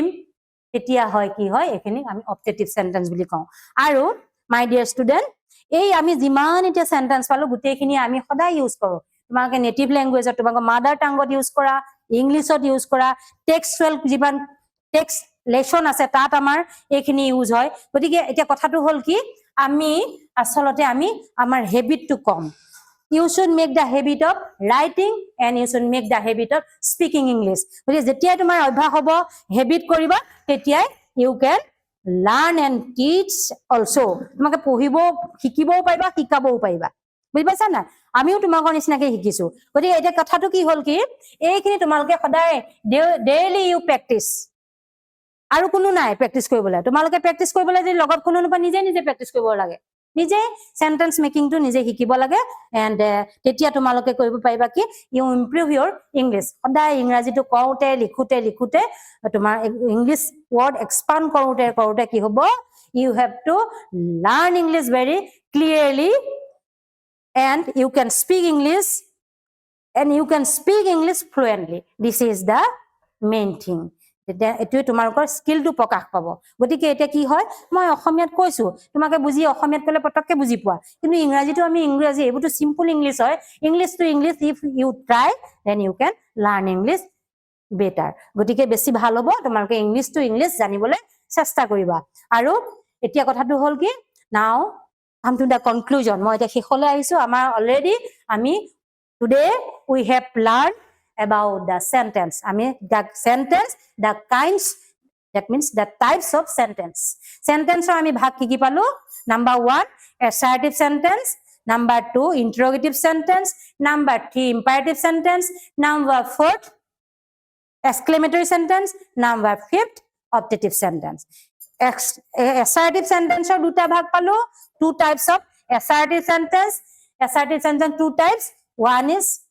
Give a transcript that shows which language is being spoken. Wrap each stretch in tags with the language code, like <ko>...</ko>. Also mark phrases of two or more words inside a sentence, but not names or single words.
<as>এতিয়া হয় কি হয় এখিনি আমি</as> <en>optative sentence</en> <as>বুলি কওঁ আৰু</as> <en>my dear student</en> <as>এই আমি যিমান এটা সেন্টেন্স পালো গুটেইখিনি আমি সদায় ইউজ কৰো তোমাকে</as> <en>native languageত</en> <as>তোমাকে</as> <en>mother tongueত</en> <as>ইউজ কৰা ইংলিশত ইউজ কৰা টেক্সচুৱেল যিমান</as> <en>text lesson</en> <as>আছে তাত আমাৰ এইখিনি ইউজ হয় গতিকে এটা কথাটো হল কি আমি আসলতে আমি আমাৰ হেবিটটো কম</as> <en>you should make the habit of writing and you should make the habit of speaking English</en> <as>গতিকে যেতিয়া তোমাৰ অভ্যাস হ'ব হেবিট কৰিবা তেতিয়া</as> <en>you can learn and teach also</en> <as>তোমাকে পঢ়িব শিকিবও পাৰিবা শিকাবও পাৰিবা বুজি পাইছা না আমিও তোমাকৰ নিচিনাকে শিকিছো গতিকে এটা কথাটো কি হল কি এইখিনি তোমালকে সদায় ডেইলি</as> <en>you practice</en> <as>আৰু কোনো নাই প্ৰেক্টিস কৰিবলৈ তোমালকে প্ৰেক্টিস কৰিবলৈ যে লগত কোনো নপা নিজে নিজে প্ৰেক্টিস কৰিব লাগে নিজে</as> <en>sentence making to</en> <as>নিজে শিকিব লাগে এন্ড তেতিয়া তোমালকে কৰিব পাৰিবা কি</as> <en>you improve your English</en> <as>সদায় ইংৰাজীটো কওঁতে লিখোতে তোমাৰ</as> <en>English word expand</en> <as>কৰোতে কি হ'ব</as> <en>you have to learn English very clearly and you can speak English fluently this is the main thing</en> <as>এটো তোমালোকৰ স্কিলটো প্ৰকাশ পাব গতিকে এটা কি হয় মই অসমীয়াত কৈছো তোমাকে বুজি অসমীয়াত কলে পটককে বুজি পোৱা কিন্তু ইংৰাজীটো আমি ইংৰাজী এbuto</as> <en>simple English</en> <as>হয়</as> <en>English to English if you try then you can learn English better</en> <as>গতিকে বেছি ভাল হ'ব তোমালোকে</as> <en>English to English</en> <as>জানিবলৈ চেষ্টা কৰিবা আৰু এতিয়া কথাটো হল কি</as> <en>now come to the conclusion</en> <as>মই এটা শেষলৈ আহিছো আমাৰ অলৰেডি আমি</as> <en>today we have learned about the sentence the kinds that means the types of sentence</en> <as>আমি ভাগ কি পালো</as> <en>number 1 assertive sentence number 2 interrogative sentence number 3 imperative sentence number 4 exclamatory sentence number 5 optative sentence assertive sentence or</en> <as>দুটা ভাগ পালো</as> <en>two types of assertive sentence two types one is</en>